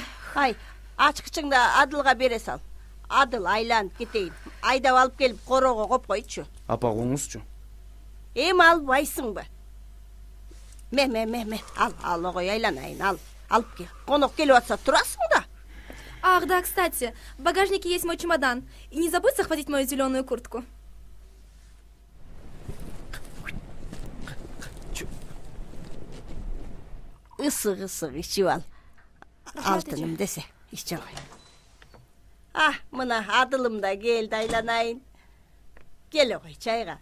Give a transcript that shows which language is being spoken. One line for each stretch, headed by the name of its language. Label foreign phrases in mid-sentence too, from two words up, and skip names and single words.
Kyrgyz: Ай, ачкычыңды Адылга бере сал. Адыл айланып кетейин. Айдап алып келип корого коп койчу. Апа, коңузчу. Эми албайсыңбы? Ме. Ал огой айланайын, ал. Алып кел. Конок келип атса турасың да.
Russian: Ах, да, кстати, в багажнике есть мой чемодан. И не забудь захватить мою зеленую куртку.
Kyrgyz: Ысык ичип ал. Алтыным десе, иче кой. Мына Адылым да келди айланайын. Келе кой чайга.